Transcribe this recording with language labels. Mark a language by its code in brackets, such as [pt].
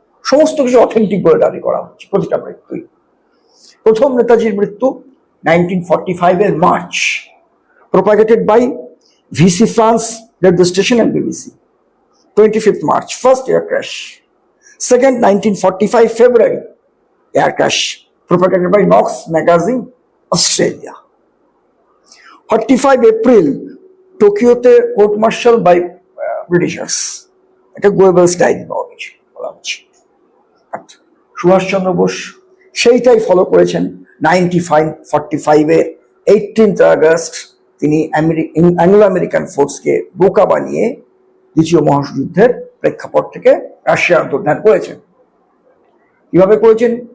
[bn] সমস্ত কিছু অথেন্টিক বলে দাবি করা হচ্ছে প্রতিটা মৃত্যুই। প্রথম নেতাজির মৃত্যু 1945 এর March, [en] propagated by VC France, radio station and BBC. 25th March, first air crash. Second, 1945 February, air crash, propagated by Knox magazine, Australia. [bn] 45 April, টোকিওতে court martial by ব্রিটিশার্স, এটা গোয়েবলস ডায়েরি পাওয়া গেছে বলা হচ্ছে। সুভাষচন্দ্র বোস সেইটাই ফলো করেছেন। 1945 এর 18th আগস্ট তিনি Anglo American ফোর্সকে বোকা বানিয়ে দ্বিতীয় মহাযুদ্ধের প্রেক্ষাপট থেকে রাশিয়া অন্তর্ধান করেছেন। কিভাবে করেছেন?